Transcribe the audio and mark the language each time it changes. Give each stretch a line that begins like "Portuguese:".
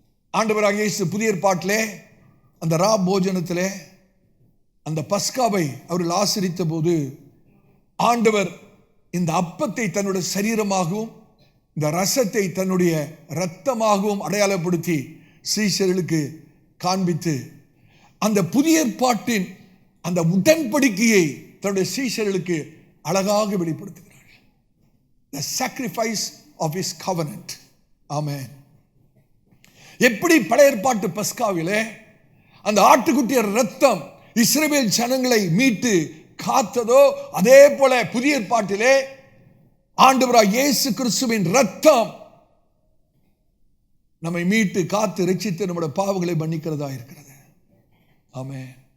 Tamil: ஆண்டவராக இயேசு புதிய ஏற்பாட்டிலே அந்த ரா போஜனத்திலே அந்த பஸ்காவை அவர்கள் ஆசரித்த போது ஆண்டவர் இந்த அப்பத்தை தன்னுடைய சரீரமாகவும் இந்த ரசத்தை தன்னுடைய இரத்தமாகவும் அடையாளப்படுத்தி சீஷர்களுக்கு காண்பித்து அந்த புதிய ஏற்பாட்டின் அந்த உடன்படிக்கையை தன்னுடைய சீஷர்களுக்கு அழகாக வெளிப்படுத்துகிறார்.
English: The sacrifice of his covenant.
Tamil: ஆமென். எப்படி பழைய ஏற்பாட்டு பஸ்காவிலே அந்த ஆட்டுக்குட்டிய ரத்தம் இஸ்ரவேல் ஜனங்களை மீட்டு காத்ததோ, அதே போல புதிய ஏற்பாட்டிலே ஆண்டவராகிய இயேசு கிறிஸ்துவின் ரத்தம் நம்மை மீட்டு காத்து ரட்சித்து நம்முடைய பாவங்களை மன்னிக்கிறதா இருக்கிறது. ஆமென்.